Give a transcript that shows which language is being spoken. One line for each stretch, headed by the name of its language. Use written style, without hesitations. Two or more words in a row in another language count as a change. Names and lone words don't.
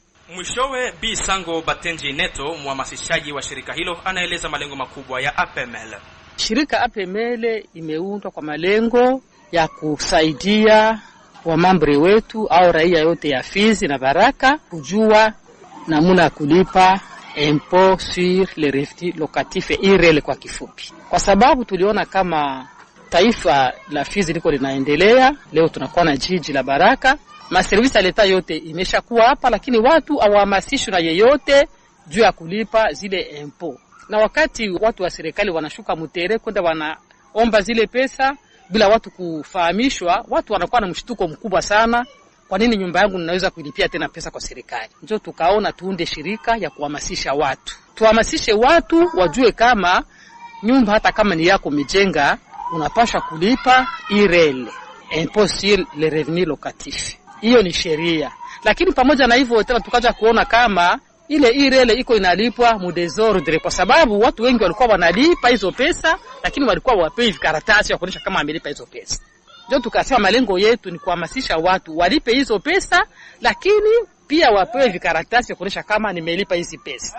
Swahili: Mwishowe Bi Sango Batenji Neto, mhamasishaji wa shirika hilo, anaeleza malengo makubwa ya APML. Shirika APML imeundwa kwa malengo ya kusaidia wamambre wetu au raia yote ya Fizi na Baraka kujua namna ya kulipa
French: impôt sur les revenus locatifs
Swahili: IRL kwa kifupi. Kwa sababu tuliona kama taifa la Fizi liko linaendelea, leo tunakuwa na jiji la Baraka, maservisi ya leta yote imeshakuwa hapa, lakini watu hawahamasishwi na yeyote juu ya kulipa zile impôt. Na wakati watu wa serikali wanashuka mutere kwenda wanaomba zile pesa bila watu kufahamishwa, watu wanakuwa na mshtuko mkubwa sana. Kwa nini nyumba yangu ninaweza kuilipia tena pesa kwa serikali? Ndio tukaona tuunde shirika ya kuhamasisha watu. Tuhamasishe watu wajue kama nyumba hata kama ni yako mijenga unapaswa kulipa IRL,
French: impôt sur les revenus locatifs.
Swahili: Hiyo ni sheria. Lakini pamoja na hivyo tena tukaja kuona kama ile IRL iko inalipwa mu desordre, kwa sababu watu wengi walikuwa wanalipa hizo pesa lakini walikuwa wapewi karatasi ya kuonyesha kama amelipa hizo pesa. Ndio tukasema malengo yetu ni kuhamasisha watu walipe hizo pesa, lakini pia wapewe vikaratasi ya kuonyesha kama nimelipa hizi pesa.